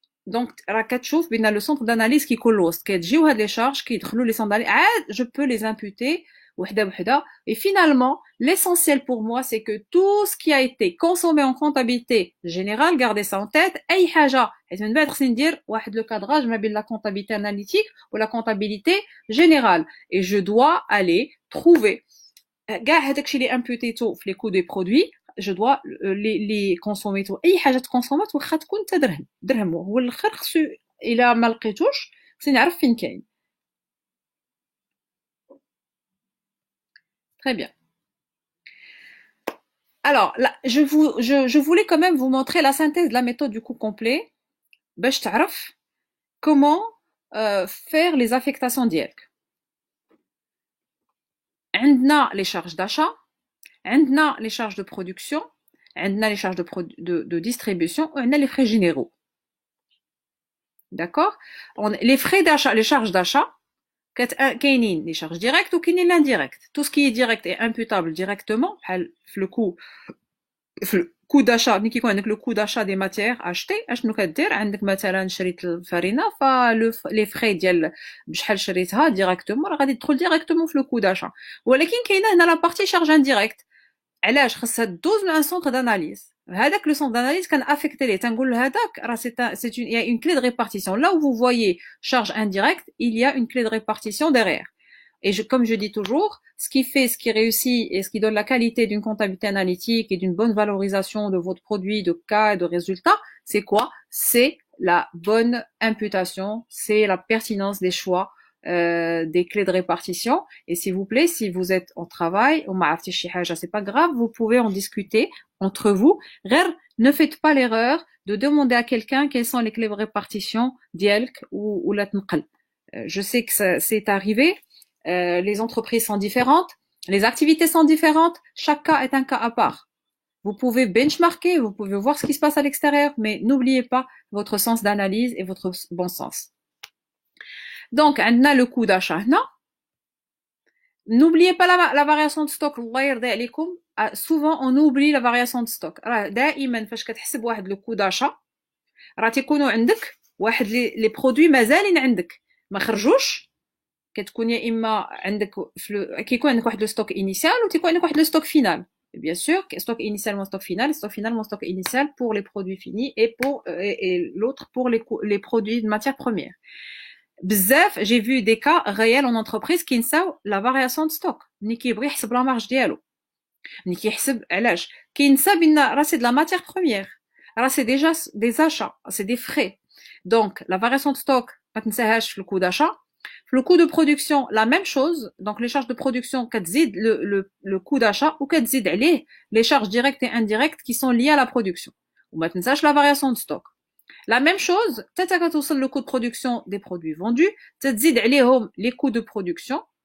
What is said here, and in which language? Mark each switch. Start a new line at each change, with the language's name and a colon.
French: Donc
Arabic: راك كتشوف بان
French: le centre d'analyse
Arabic: كيكون الوسط, كتجيو هاد
French: les charges كيدخلوا les centres d'analyse,
Arabic: عاد
French: je peux les imputer
Arabic: وحده بوحده.
French: Et finalement, l'essentiel pour moi, c'est que tout ce qui a été consommé en comptabilité générale, gardez ça en tête.
Arabic: أي حاجة حيت من بعد خصني ندير واحد
French: le cadrage
Arabic: ما بين
French: la comptabilité analytique ou la comptabilité générale. Et je dois aller trouver
Arabic: كاع هذاك الشيء اللي امبوتيتو في
French: les coûts des produits, je dois les consommer tout.
Arabic: اي حاجه تكونسومات واخا تكون حتى درهم هو الاخر خصو الا ما لقيتوش خصني نعرف فين كاين.
French: Très bien. Alors là, je voulais quand même vous montrer la synthèse de la méthode du coût complet
Arabic: باش تعرف
French: comment faire les affectations ديالك.
Arabic: عندنا
French: les charges d'achat, عندنا les charges de production, عندنا les charges de distribution,
Arabic: وعندنا
French: les frais généraux. D'accord? Les frais d'achat, les charges d'achat,
Arabic: كاينين
French: les charges directes ou كاينين l'indirect. Tout ce qui est direct est imputable directement,
Arabic: بحال في
French: le coût d'achat,
Arabic: ملي كيكون عندك
French: le coût d'achat des matières achetées,
Arabic: اشنو كدير؟ عندك مثلا شريت الفرينه,
French: les frais
Arabic: ديال بشحال شريتها
French: directement
Arabic: راه غادي تدخل
French: directement في le coût d'achat.
Arabic: ولكن كاينه هنا
French: la partie charge indirecte.
Arabic: علاش خاصها دوز لان سونتر d'analyse. هذاك لو سونتر d'analyse كان affecté ليه تنقول له هذاك راه
French: c'est une il y a une clé de répartition. Là où vous voyez charge indirecte, il y a une clé de répartition derrière. Et comme je dis toujours, ce qui fait, ce qui réussit et ce qui donne la qualité d'une comptabilité analytique et d'une bonne valorisation de votre produit, de cas et de résultats, c'est quoi? C'est la bonne imputation, c'est la pertinence des choix, des clés de répartition. Et s'il vous plaît, si vous êtes au travail, ou c'est pas grave, vous pouvez en discuter entre vous. Ne faites pas l'erreur de demander à quelqu'un quelles sont les clés de répartition d'Yelk ou la Tnqal. Je sais que c'est arrivé. Les entreprises sont différentes, les activités sont différentes, chaque cas est un cas à part. Vous pouvez benchmarker, vous pouvez voir ce qui se passe à l'extérieur, mais n'oubliez pas votre sens d'analyse et votre bon sens. Donc, on a le coût d'achat. Non, n'oubliez pas la variation de stock. Souvent, on oublie la variation de stock.
Arabic: دائما فاش كتحسب واحد
French: le coût d'achat,
Arabic: راه تيكونوا عندك واحد
French: les produits
Arabic: مازالين عندك ما خرجوش. كتكون يا اما عندك كيكون عندك واحد لو ستوك انيسيال وتيكون عندك واحد لو ستوك فينال.
French: Bien sûr, stock initial moins stock final, stock final moins stock initial pour les produits finis et l'autre pour les produits de matière première. Bzaf, j'ai vu des cas réels en entreprise qui
Arabic: نساو
French: la variation de stock.
Arabic: ملي كيبغي يحسب لا مارج ديالو. ملي كيحسب علاش كينسى بان راه سي de la matière première.
French: راه سي déjà des achats, c'est des frais. Donc la variation de stock
Arabic: ما تنساهاش في
French: le coût d'achat. Le coût de production, la même chose. Donc, les charges de production,
Arabic: كتزيد
French: le coût d'achat
Arabic: ou كتزيد عليه
French: les charges directes et indirectes qui sont liées à la production.
Arabic: وما تنساش
French: la variation de stock. La même chose,
Arabic: حتى كتوصل
French: le coût de production des produits vendus,
Arabic: تزيد عليهم
French: les coûts de production.